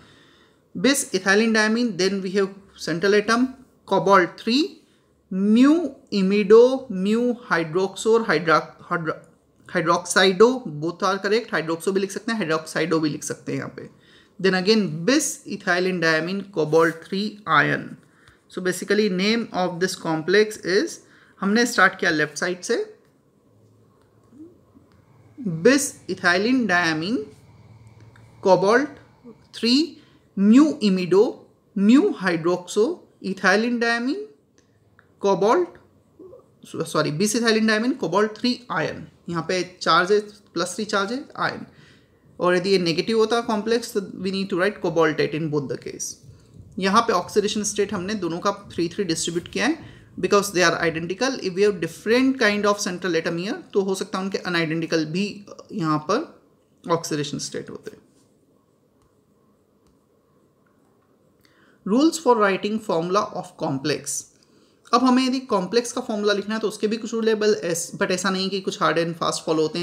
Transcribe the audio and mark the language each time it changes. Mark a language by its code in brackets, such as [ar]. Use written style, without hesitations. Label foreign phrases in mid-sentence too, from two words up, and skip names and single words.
[en] bis ethylene diamine, then we have central atom cobalt 3, mu imido, mu hydroxor, hydroxido, both are correct. [hi] हाइड्रोक्सो भी लिख सकते हैं, हाइड्रोक्साइडो भी लिख सकते हैं यहाँ पे. [en] then again bis ethylene diamine cobalt 3 ion. so basically name of this complex is, [hi] हमने स्टार्ट किया [en] left side से, bis ethylene diamine cobalt 3 mu imido mu hydroxo ethylene diamine cobalt bis ethylene diamine cobalt 3 आयन. [hi] यहाँ पे चार्ज है +3 चार्ज है आयन, और यदि ये नेगेटिव होता है कॉम्प्लेक्स तो [en] we need to write cobaltate in both the case. [hi] यहाँ पे [en] oxidation state [hi] हमने दोनों का 3-3 डिस्ट्रीब्यूट किया है [en] because they are identical. if we have different kind of central atom here [hi] तो हो सकता है उनके अनआइडेंटिकल भी यहाँ पर [en] oxidation state [hi] होते हैं. [en] rules for writing formula of complex. [hi] अब हमें यदि कॉम्प्लेक्स का फॉर्मूला लिखना है तो उसके भी कुछ रूल है, बट ऐसा नहीं कि कुछ [en] hard and fast [hi] फॉलो होते हैं.